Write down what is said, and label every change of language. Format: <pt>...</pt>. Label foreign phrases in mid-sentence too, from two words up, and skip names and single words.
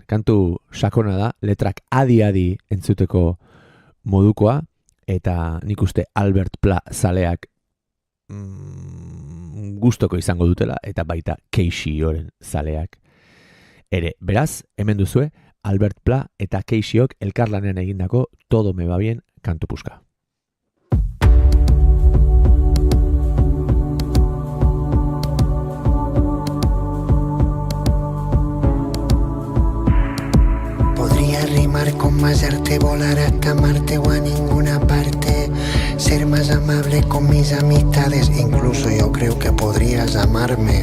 <eu>Kantu sakona da, letrak adi-adi entzuteko modukoa, eta nik uste Albert Pla zaleak gustoko izango dutela, eta baita Casey Oren zaleak ere. Beraz, hemen duzue, Albert Pla eta Caseyok elkarlanean egindako Todo me va bien kantu puska.</eu> <es>Podría rimar con más arte, volar hasta Marte o a ninguna parte, ser más amable con mis amistades, incluso yo creo que podrías amarme.</es>